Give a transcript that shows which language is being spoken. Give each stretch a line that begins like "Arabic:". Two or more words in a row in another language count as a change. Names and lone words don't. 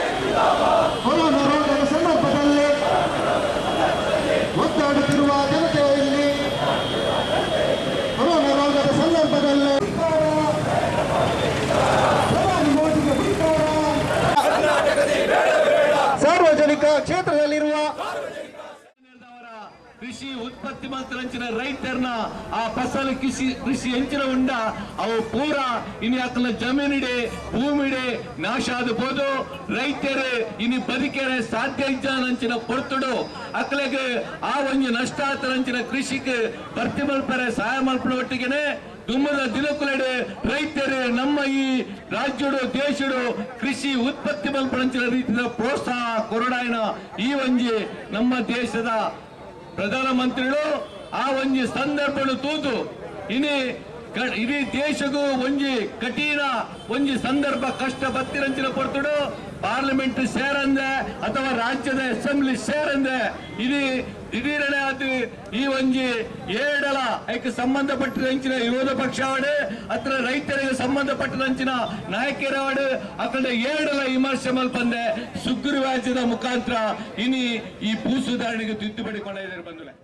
Kannada: ಒದ್ದಾಡುತ್ತಿರುವ ಜನತೆಯಲ್ಲಿ ಕೊರೋನಾ ರೋಗದ ಸಂದರ್ಭದಲ್ಲಿ ಸಾರ್ವಜನಿಕ ಕ್ಷೇತ್ರದಲ್ಲಿರುವ
Tulu: ಕೃಷಿ ಉತ್ಪತ್ತಿ ಮಾತ್ರ ರೈತರನ್ನ ಆ ಫಸಲು ಕೃಷಿ ಹೆಂಚಿನ ಉಂಡ ಅವು ಪೂರ ಇನ್ನು ಅಕ್ಕಲ ಜಮೀನಿಡೆ ಭೂಮಿಡೆ ನಾಶ ಆದಬಹುದು. ರೈತರು ಇನ್ನು ಬದುಕರೆ ಸಾಧ್ಯ ಇಜ್ಜಾನಂಚಿನ ಪೊರ್ತುಡು ಅಕ್ಕಲಿಗೆ ಆ ಒಂದು ನಷ್ಟ ಆತರಂಚಿನ ಕೃಷಿಗೆ ಭರ್ತಿ ಮಲ್ಪರೆ ಸಹಾಯ ಮಲ್ಪಡ ಒಟ್ಟಿಗೆನೆ ದುಮ್ಮದ ದಿನಕುಲಡೆ ರೈತರು ನಮ್ಮ ಈ ರಾಜ್ಯಡು ದೇಶಡು ಕೃಷಿ ಉತ್ಪತ್ತಿ ಮಲ್ಪಡಂಚಿನ ರೀತಿಯ ಪ್ರೋತ್ಸಾಹ ಕೊರಡಾಯನ ಈ ಒಂಜಿ ನಮ್ಮ ದೇಶದ ಪ್ರಧಾನಮಂತ್ರಿಗಳು ಆ ಒಂಜಿ ಸಂದರ್ಭ ತೂತು ಇಡೀ ದೇಶಗೂ ಒಂಜಿ ಕಠಿಣ ಒಂಜಿ ಸಂದರ್ಭ ಕಷ್ಟ ಬತ್ತಿರಂಚಿನ ಪೊರ್ತುಡು ಪಾರ್ಲಿಮೆಂಟ್ ಸೇರಂದೆ ಅಥವಾ ರಾಜ್ಯದ ಅಸೆಂಬ್ಲಿ ಸೇರಂದೆ ಇದು ದಿಢೀರನೆ ಅದು ಈ ಒಂಜಿ ಏಡಲ ಅದಕ್ಕೆ ಸಂಬಂಧಪಟ್ಟಂಚಿನ ವಿರೋಧ ಪಕ್ಷ ಅವಡೆ ಅಥವಾ ರೈತರಿಗೆ ಸಂಬಂಧಪಟ್ಟಂಚಿನ ನಾಯಕರವಡೆ ಅಕಡೆ ಏಡಲ ವಿಮರ್ಶೆ ಮಲ್ಪಂದೆ ಸುಗ್ರೀವಾಜ್ಞೆಯ ಮುಖಾಂತರ ಈ ಭೂ ಸುಧಾರಣೆಗೆ ತಿದ್ದುಪಡಿ
Kannada: ಕೊಂಡಿದ್ದಾರೆ ಬಂಧುಗಳೇ.